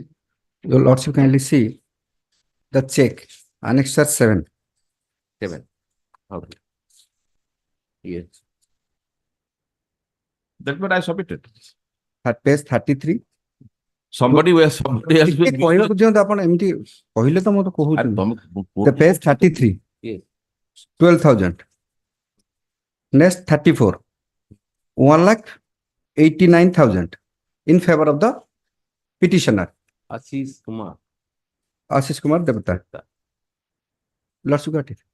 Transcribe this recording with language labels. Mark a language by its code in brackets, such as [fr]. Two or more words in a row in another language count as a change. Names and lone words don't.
[en] Your lordship kindly see the check, Annexure 7. 7. Okay. Yes. That's what I submitted. At page 33. Somebody else will [or] କହିବାକୁ ଦିଅନ୍ତୁ ଆପଣ ଏମିତି କହିଲେ ତ ମୁଁ ତ କହୁଛି [en] the page 33. Yes. 12,000. Next 34. 1,89,000 in favor of the petitioner. Ashish Kumar. Ashish Kumar Devata. Lordship got it.